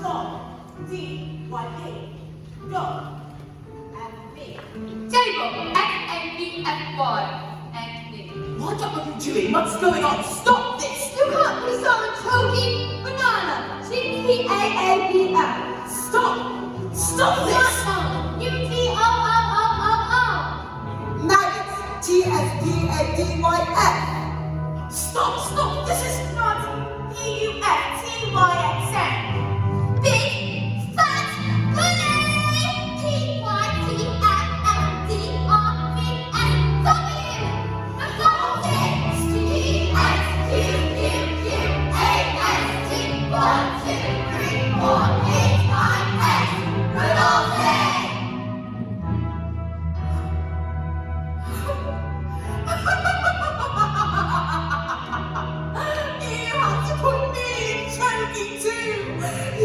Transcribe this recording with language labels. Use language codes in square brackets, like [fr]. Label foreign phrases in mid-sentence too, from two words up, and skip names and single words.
[en] Dog. D-Y-P. Dog. F-B. Table. F-A-B-F-Y. And me. What are you doing? What's going on? Stop this! You can't put us on a Chokey banana. G-T-A-A-B-L. Stop! Stop this! U-T-O-O-O-O-O. Maggots. T-S-P-A-D-Y-F. Stop! This is Not P-U-F-T-Y-X-N. Big, fat, bully. P-Y-T-L-L-D-R-V-S-W. Revolting. T-S-Q-Q-Q-A-S-T. 1, 2, 3, 4, 8, 9, 10. Revolting. You have to put me in Chokey too!